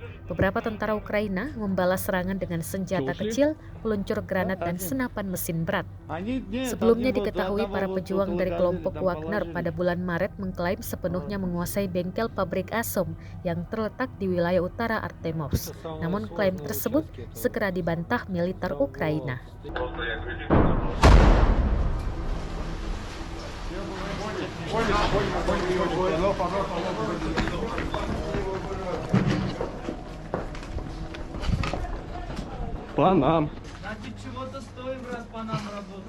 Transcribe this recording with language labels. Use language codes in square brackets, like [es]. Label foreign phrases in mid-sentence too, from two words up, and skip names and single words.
[id] Beberapa tentara Ukraina membalas serangan dengan senjata kecil, peluncur granat dan senapan mesin berat. Sebelumnya diketahui para pejuang dari kelompok Wagner pada bulan Maret mengklaim sepenuhnya menguasai bengkel pabrik Azov yang terletak di wilayah utara Artemovsk. Namun klaim tersebut segera dibantah militer Ukraina. [ru] По нам. Значит, чего-то стоим, раз по нам работают.